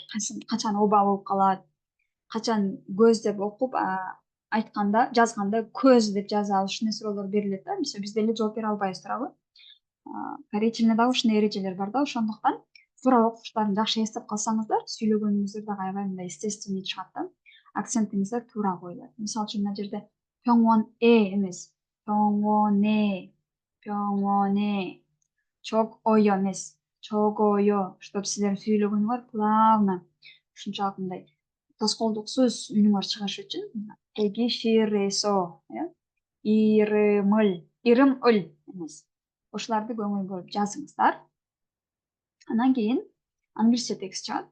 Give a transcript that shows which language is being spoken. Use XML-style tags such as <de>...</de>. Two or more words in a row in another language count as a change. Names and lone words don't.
<ky>Качан оба болуп калат, качан көз деп окуп айтканда, жазганда көз деп жазалы. Ушундай суроолор берилет да. Мисалы биз деле жооп бере албайбыз туурабы? Корей тилинде дагы ушундай эрежелер бар да. Ошондуктан туура окуштарын жакшы эстеп калсаңыздар, сүйлөгөнүңүздөр дагы аябай мындай естественный чыгат да. Акцентиңиздер туура коюлат. Мисалы үчүн мына жерде 병원에 эмес,</ky> <ko>병원에, 병원에,</ko> <ky>적어요 эмес, 적어요, чтобы силер сүйлөгөнүңөр плавно, ушунчалык мындай тоскоолдуксуз үнүңөр чыгышы үчүн тегиширесо, ирымыл эмес. Ушуларды көңүл буруп жазыңыздар. Андан кийин англисче текст чыгат.</ky>